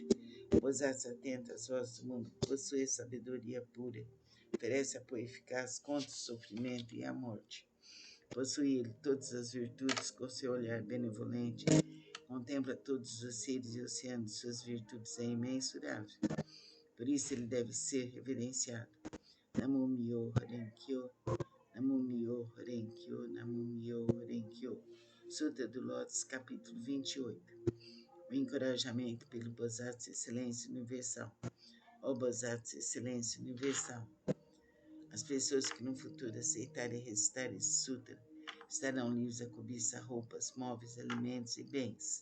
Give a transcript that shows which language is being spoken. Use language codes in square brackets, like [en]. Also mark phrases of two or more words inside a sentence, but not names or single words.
[pt] Bosatsu atento às vozes do mundo, possui sabedoria pura, oferece apoio eficaz contra o sofrimento e a morte. Possui ele todas as virtudes com seu olhar benevolente, contempla todos os seres e oceanos de suas virtudes é imensurável. Por isso ele deve ser reverenciado. [ja] ナモ ミョウ レンキョウ、ナモ ミョウ レンキョウ、ナモ ミョウ レンキョウ. [pt] Sutra do Lótus, capítulo 28. O encorajamento pelo Bosatsu Excelência Universal. Ó Bosatsu Excelência Universal. As pessoas que no futuro aceitarem recitar esse sutra estarão livres da cobiça, roupas, móveis, alimentos e bens.